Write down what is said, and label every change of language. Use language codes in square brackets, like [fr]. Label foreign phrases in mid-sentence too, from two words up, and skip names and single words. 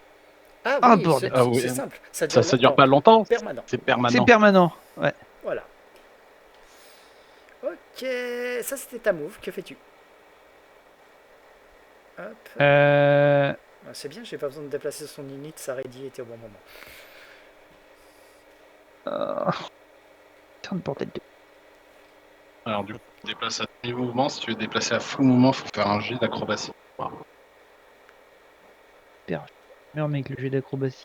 [fr] Ah Ah, oui, bordel. Ah oui. c'est simple. Ça dure Ça dure longtemps. pas longtemps. Permanent. C'est C'est permanent. permanent. Ouais. Voilà. Ok, ça c'était ta move. Que fais-tu? Hop. Euh... Ah, c'est bien, j'ai pas besoin de déplacer son unit, sa ready était au bon moment. Putain de bordel de... Alors du coup, tu déplaces à demi-mouvement. Si tu veux déplacer à full mouvement, faut faire un jet d'acrobatie. Voilà. Merde mec, le jeu d'acrobatie.